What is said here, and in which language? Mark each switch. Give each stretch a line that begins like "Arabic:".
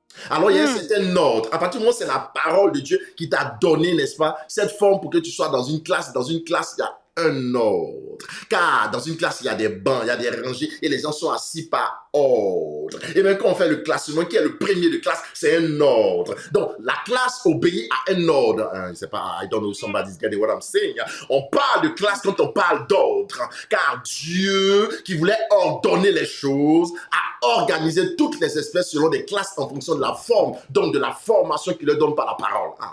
French: Alors, il y a un certain ordre. À partir du moment où c'est la parole de Dieu qui t'a donné, n'est-ce pas, cette forme pour que tu sois dans une classe. Dans une classe, il y a un ordre. Car dans une classe, il y a des bancs, il y a des rangées et les gens sont assis par ordre. Et même quand on fait le classement, qui est le premier de classe, c'est un ordre. Donc, la classe obéit à un ordre. Je ne sais pas,
English: I don't know somebody's getting what I'm saying.
French: On parle de classe quand on parle d'ordre. Car Dieu, qui voulait ordonner les choses, a organisé toutes les espèces selon des classes en fonction de la forme, donc de la formation qu'il leur donne par la parole.